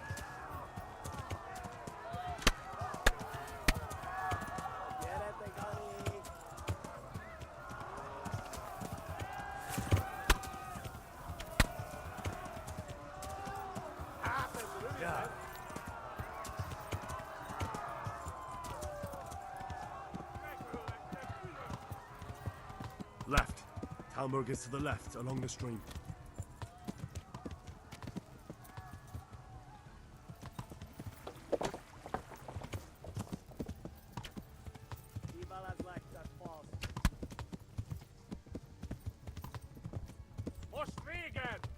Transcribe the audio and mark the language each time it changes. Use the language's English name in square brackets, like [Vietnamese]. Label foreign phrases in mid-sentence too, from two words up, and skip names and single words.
[Hungarian] Gyere, te Gani! Hát, ez rövid lesz! [English] Left. Talmberg is to the left, along the stream. [Hungarian] Kivelezlek, te fasz! Most véged!